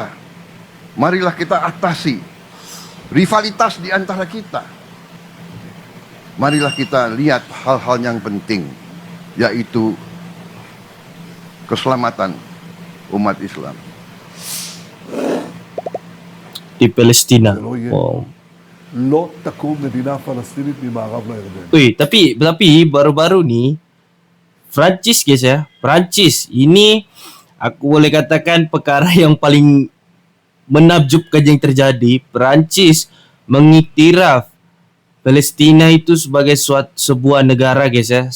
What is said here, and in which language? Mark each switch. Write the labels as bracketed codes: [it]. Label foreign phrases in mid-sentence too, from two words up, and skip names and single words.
[id] Marilah kita atasi rivalitas di antara kita. Marilah kita lihat hal-hal yang penting, yaitu keselamatan umat Islam Di Palestina. Wow. [he] לא תקום מדינה פלסטינית ממערב לירדן. [ms] Wih, tapi baru-baru nih Prancis guys ya. Prancis ini aku boleh katakan perkara yang paling menakjubkan yang terjadi. Prancis mengiktiraf Palestina itu sebagai sebuah negara guys ya.